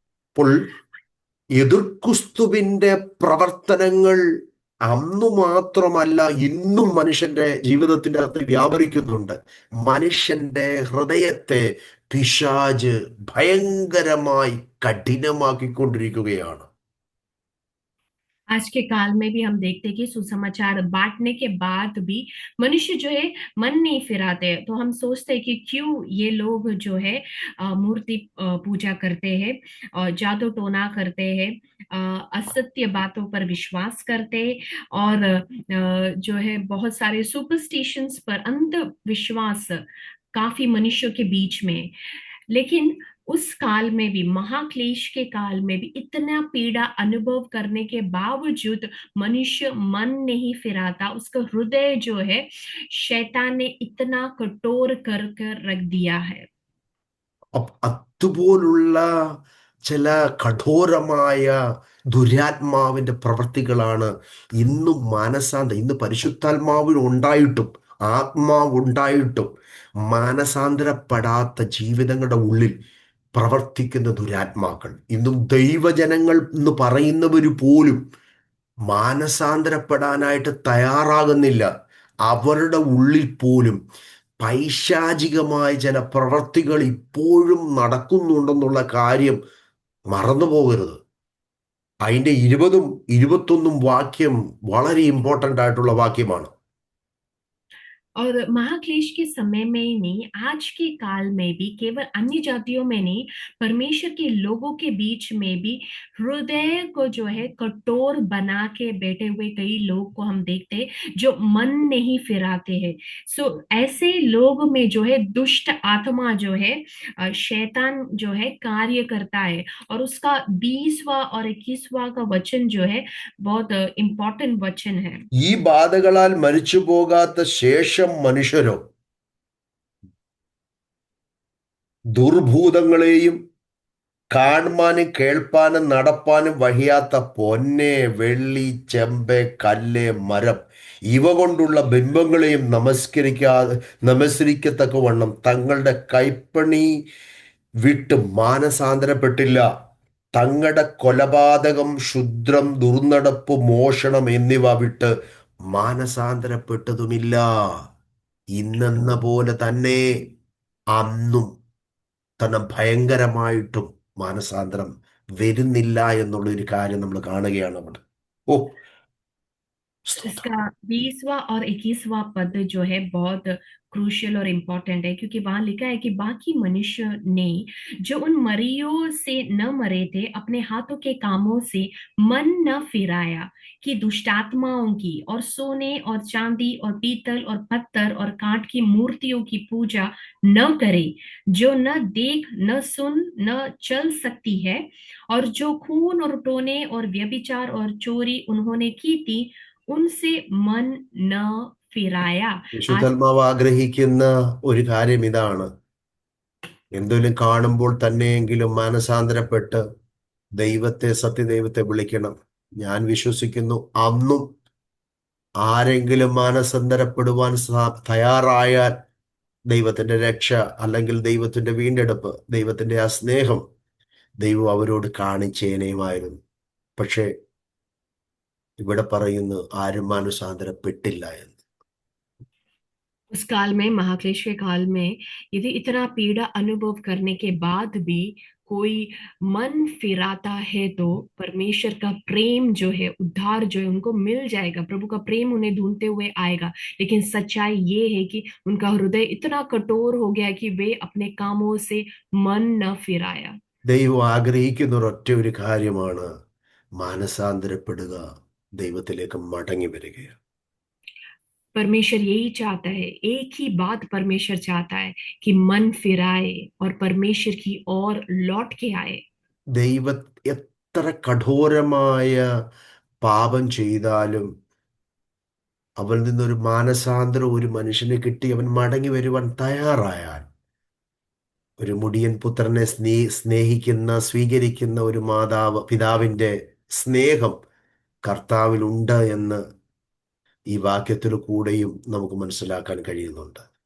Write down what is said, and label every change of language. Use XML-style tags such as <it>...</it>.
<ml>അപ്പോൾ എതിർക്രിസ്തുവിന്റെ പ്രവർത്തനങ്ങൾ അന്നു മാത്രമല്ല ഇന്നും മനുഷ്യന്റെ ജീവിതത്തിന്റെ അകത്ത് വ്യാപരിക്കുന്നുണ്ട്. മനുഷ്യന്റെ ഹൃദയത്തെ പിശാച് ഭയങ്കരമായി കഠിനമാക്കിക്കൊണ്ടിരിക്കുകയാണ്.</ml> <hi>आज के काल में भी हम देखते हैं कि सुसमाचार बांटने के बाद भी मनुष्य जो है मन नहीं फिराते। तो हम सोचते हैं कि क्यों ये लोग जो है मूर्ति पूजा करते हैं और जादू टोना करते हैं, असत्य बातों पर विश्वास करते हैं और जो है बहुत सारे सुपरस्टिशंस पर, अंधविश्वास काफी मनुष्यों के बीच में। लेकिन उस काल में भी, महाक्लेश के काल में भी इतना पीड़ा अनुभव करने के बावजूद मनुष्य मन नहीं फिराता। उसका हृदय जो है शैतान ने इतना कठोर कर कर रख दिया है।</hi> <ml>അതുപോലുള്ള ചില കഠോരമായ ദുരാത്മാവിന്റെ പ്രവൃത്തികളാണ് ഇന്നും ഇന്ന് പരിശുദ്ധാത്മാവിന് ഉണ്ടായിട്ടും ആത്മാവുണ്ടായിട്ടും മാനസാന്തരപ്പെടാത്ത ജീവിതങ്ങളുടെ ഉള്ളിൽ പ്രവർത്തിക്കുന്ന ദുരാത്മാക്കൾ. ഇന്നും ദൈവജനങ്ങൾ എന്ന് പറയുന്നവർ പോലും മാനസാന്തരപ്പെടാനായിട്ട് തയ്യാറാകുന്നില്ല. അവരുടെ ഉള്ളിൽ പോലും പൈശാചികമായ ചില പ്രവർത്തികൾ ഇപ്പോഴും നടക്കുന്നുണ്ടെന്നുള്ള കാര്യം മറന്നു പോകരുത്. അതിൻ്റെ 20ഉം 21ഉം വാക്യം വളരെ ഇമ്പോർട്ടൻ്റ് ആയിട്ടുള്ള വാക്യമാണ്.</ml> <hi>और महाक्लेश के समय में ही नहीं, आज के काल में भी, केवल अन्य जातियों में नहीं, परमेश्वर के लोगों के बीच में भी हृदय को जो है कठोर बना के बैठे हुए कई लोग को हम देखते हैं जो मन नहीं फिराते हैं। सो ऐसे लोग में जो है दुष्ट आत्मा जो है, शैतान जो है कार्य करता है। और उसका 20वां और 21वां का वचन जो है बहुत इंपॉर्टेंट वचन है।</hi> <ml>ഈ ബാധകളാൽ മരിച്ചു പോകാത്ത ശേഷം മനുഷ്യരോ ദുർഭൂതങ്ങളെയും കാണുവാനും കേൾപ്പാനും നടപ്പാനും വഹിയാത്ത പൊന്നെ, വെള്ളി, ചെമ്പ്, കല്ല്, മരം ഇവ കൊണ്ടുള്ള ബിംബങ്ങളെയും നമസ്കരിക്കത്തക്കവണ്ണം തങ്ങളുടെ കൈപ്പണി വിട്ട് മാനസാന്തരപ്പെട്ടില്ല. തങ്ങളുടെ കൊലപാതകം, ക്ഷുദ്രം, ദുർനടപ്പ്, മോഷണം എന്നിവ വിട്ട് മാനസാന്തരപ്പെട്ടതുമില്ല. ഇന്നെന്ന പോലെ തന്നെ അന്നും തന്നെ ഭയങ്കരമായിട്ടും മാനസാന്തരം വരുന്നില്ല എന്നുള്ള ഒരു കാര്യം നമ്മൾ കാണുകയാണ് അവിടെ. ഓ, സ്തോത്രം.</ml> <hi>इसका 20वां और 21वां पद जो है बहुत क्रूशियल और इम्पोर्टेंट है, क्योंकि वहां लिखा है कि बाकी मनुष्य ने जो उन मरियों से न मरे थे अपने हाथों के कामों से मन न फिराया, कि दुष्टात्माओं की और सोने और चांदी और पीतल और पत्थर और काठ की मूर्तियों की पूजा न करे, जो न देख न सुन न चल सकती है, और जो खून और टोने और व्यभिचार और चोरी उन्होंने की थी, उनसे मन न फिराया। आज</hi> <ml>വിശുദ്ധാത്മാവ് ആഗ്രഹിക്കുന്ന ഒരു കാര്യം ഇതാണ്: എന്തെങ്കിലും കാണുമ്പോൾ തന്നെയെങ്കിലും മാനസാന്തരപ്പെട്ട് ദൈവത്തെ, സത്യദൈവത്തെ വിളിക്കണം. ഞാൻ വിശ്വസിക്കുന്നു, അന്നും ആരെങ്കിലും മാനസാന്തരപ്പെടുവാൻ തയ്യാറായാൽ ദൈവത്തിന്റെ രക്ഷ, അല്ലെങ്കിൽ ദൈവത്തിന്റെ വീണ്ടെടുപ്പ്, ദൈവത്തിന്റെ ആ സ്നേഹം ദൈവം അവരോട് കാണിച്ചേനേയുമായിരുന്നു. പക്ഷേ ഇവിടെ പറയുന്നു ആരും മാനസാന്തരപ്പെട്ടില്ല എന്ന്.</ml> <hi>उस काल में, महाक्लेश के काल में, यदि इतना पीड़ा अनुभव करने के बाद भी कोई मन फिराता है, तो परमेश्वर का प्रेम जो है, उद्धार जो है, उनको मिल जाएगा। प्रभु का प्रेम उन्हें ढूंढते हुए आएगा। लेकिन सच्चाई ये है कि उनका हृदय इतना कठोर हो गया कि वे अपने कामों से मन न फिराया।</hi> <ml>ദൈവം ആഗ്രഹിക്കുന്ന ഒരൊറ്റ ഒരു കാര്യമാണ്: മാനസാന്തരപ്പെടുക, ദൈവത്തിലേക്ക് മടങ്ങി വരിക.</ml> <hi>परमेश्वर यही चाहता है, एक ही बात परमेश्वर चाहता है, कि मन फिराए और परमेश्वर की ओर लौट के आए।</hi> <ml>ദൈവ എത്ര കഠോരമായ പാപം ചെയ്താലും അവനിൽ നിന്നൊരു മാനസാന്തരം ഒരു മനുഷ്യന് കിട്ടി അവൻ മടങ്ങി വരുവാൻ തയ്യാറായാൽ, ഒരു മുടിയൻ പുത്രനെ സ്നേഹിക്കുന്ന, സ്വീകരിക്കുന്ന ഒരു പിതാവിന്റെ സ്നേഹം കർത്താവിലുണ്ട് എന്ന് ഈ വാക്യത്തിൽ കൂടെയും നമുക്ക് മനസ്സിലാക്കാൻ കഴിയുന്നുണ്ട്.</ml>